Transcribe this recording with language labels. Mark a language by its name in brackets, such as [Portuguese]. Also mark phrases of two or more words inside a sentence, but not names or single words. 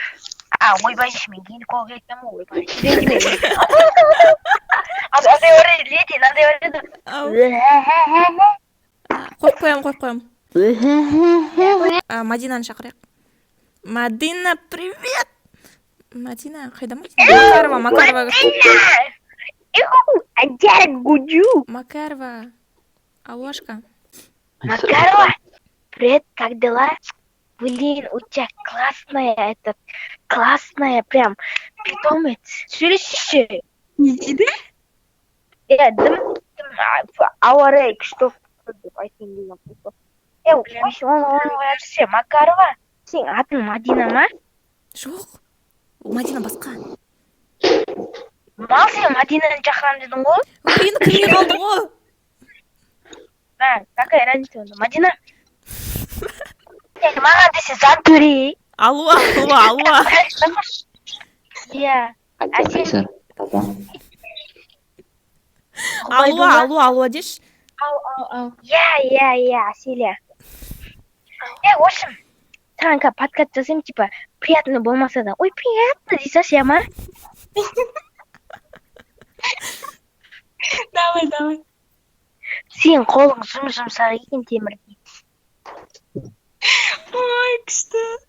[Kazakh] ойбай мен гинеколог айтамын ғой ойбай андай Ау. Қойып қоям. Мадинаны шақырайық. Мадина, привет! Мадина, қайда Макарова? Макарова. [Russian] Аллошка. Макарова, привет, как дела? Блин, у тебя классная прям питомец. [Kazakh] Сөйлесші. Не дейді? Дым, ауа райы күшті деп айтайын деймін. Оны оятшы, Макарова, сен атың Мадина ма? Жоқ. Мадина басқа. Мал сен Мадинаны шақырамын дедің ғой? Енді кірмей қалды ғой. [Russian] Какая разница [Kazakh] онда? Мадина? Маған десе зат төре. Алуа. Иә. Қайсар Алуа деш. Ау. Иә, [Russian] Селия. В общем, [Kazakh] саған подкаст жасаймын, типа, приятно болмаса да. Ой, приятно, дей салшы, ма? [Russian] Давай. [Kazakh] Сен қолың жұмсақ екен темірдей. Ой, күшті.